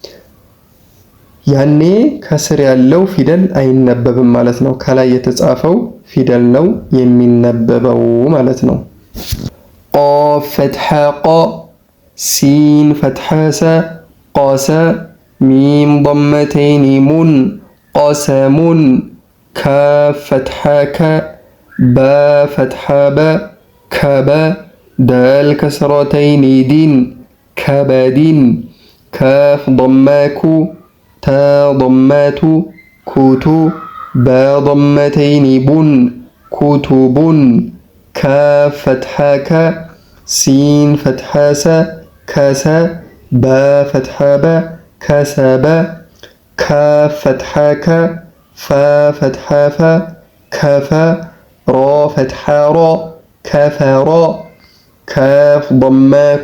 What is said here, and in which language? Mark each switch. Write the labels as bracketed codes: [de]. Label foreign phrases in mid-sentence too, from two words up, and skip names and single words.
[am] ያኔ ከስር ያለው ፊደል አይነበብም ማለት ነው። ከላይ የተጻፈው ፊደል ነው የሚነበበው ማለት ነው። [ar] قاف فتحة قَ، سين فتحة سَ قَسَ، ميم ضمتين مٌ قَسَمٌ، كاف فتحة كَ، باء فتحة بَ كَبَ، دال كسرتين دٍ كَبِدٍ، كاف ضمة كُ تاء ضمة تُ كُتُ، باء ضمتين بٌ كُتُبٌ، كاف فتحة كَ، سين فتحة سَ كَسَ፣ باء فتحة بَ كَسَبَ، كاف فتحة كَ، فاء فتحة فَ كَفَ، راء فتحة رَ كَفَرَ، كاف ضمة كُ